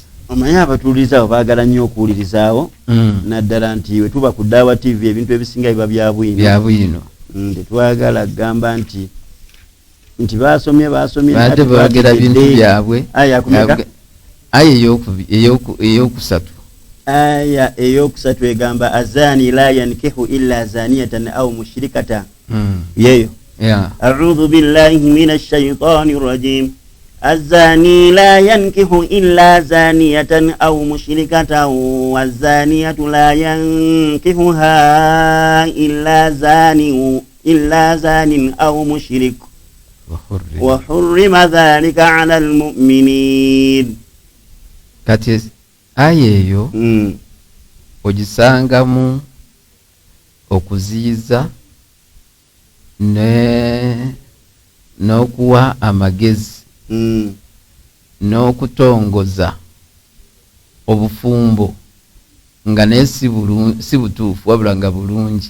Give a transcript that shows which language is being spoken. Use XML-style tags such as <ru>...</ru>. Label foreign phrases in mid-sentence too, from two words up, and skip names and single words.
<lg>omanyi abatuulirizaawo baagala nnyo okuwulirizaawo naddala nti we tuba ku Daawa TV ebintu ebisinga biba bya bwino tetwagala kugamba nti basomye ate baagera bintu byabwe aya eyokusatu aya eyokusatu egamba</lg> <ar>الزاني لا ينكح إلا زانية أو مشركة yeyo أعوذ بالله من الشيطان الرجيم الزاني لا ينكح إلا زانية أو مشركة والزانية لا ينكحها إلا زان أو مشرك وحرم ذلك على المؤمنين.</ar> <lg>kati ayeyo ogisangamu okuziyiza n'okuwa amagezi n'okutongoza obufumbo nga naye si butuufu wabula nga bulungi.</lg>